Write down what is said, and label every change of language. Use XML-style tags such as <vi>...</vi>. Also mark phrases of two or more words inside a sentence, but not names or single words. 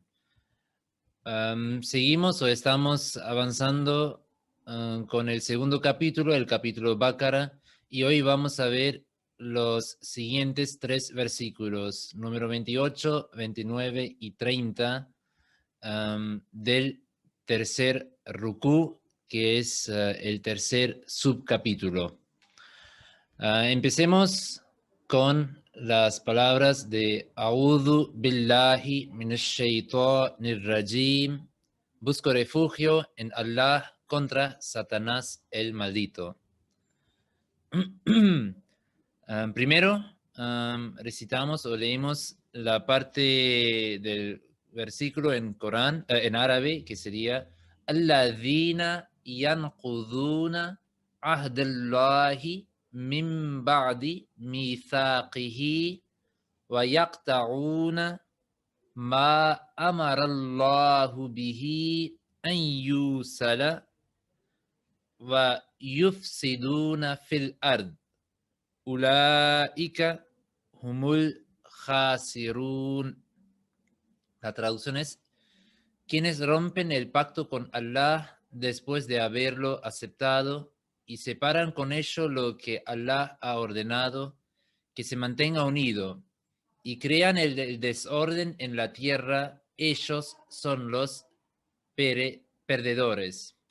<es>Seguimos o estamos avanzando con el segundo capítulo, el capítulo Báqara, y hoy vamos a ver los siguientes 3 versículos, número 28, 29 y 30 del tercer rukú, que es el tercer subcapítulo. Empecemos con las palabras de</es> <ar>أعوذ بالله من الشيطان الرجيم.</ar> <es>Busco refugio en Allah contra Satanás el maldito. Primero recitamos o leemos la parte del versículo en Corán, en árabe, que sería</es> <ar>الذين ينقضون عهد الله من بعد ميثاقه ويقطعون ما أمر الله به أن يوصل ويفسدون في الأرض. أولئك هم الخاسرون.</ar> <es>La traducción es: quienes rompen el pacto con Allah después de haberlo aceptado y separan con ello lo que Allah ha ordenado, que se mantenga unido, y crean el desorden en la tierra, ellos son los perdedores.</es>